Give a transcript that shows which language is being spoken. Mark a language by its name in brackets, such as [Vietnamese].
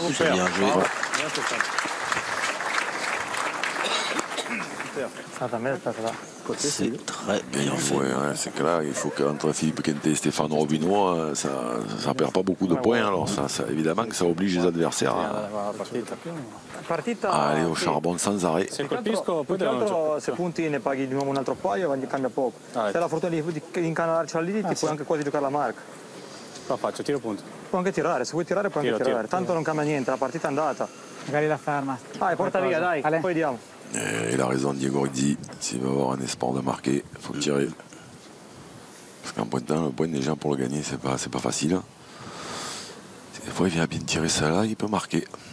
[French] c'est bien joué. C'est très bien joué. C'est clair, il faut qu'entre Philippe Quintet et Stéphane Robineau, ça ne perd pas beaucoup de points. Alors ça, évidemment que ça oblige les adversaires à aller au charbon sans arrêt. [Italian] Se punti ne paghi di nuovo un altro paio, cambia poco. Se hai la fortuna di incanalarcela lì, ti puoi anche quasi giocare la marca. Lo faccio, tiro punto. Puoi anche tirare, se vuoi tirare puoi anche tirare. Tanto non cambia niente, la partita è andata. Magari la ferma. Dai, porta via, dai, poi vediamo. [French] Il a raison, Diego Rizzi. S'il veut avoir un espoir de marquer, il faut tirer. Parce qu'en pointant, le point déjà pour le gagner, c'est pas facile. Des fois, il vient bien tirer ça là, il peut marquer.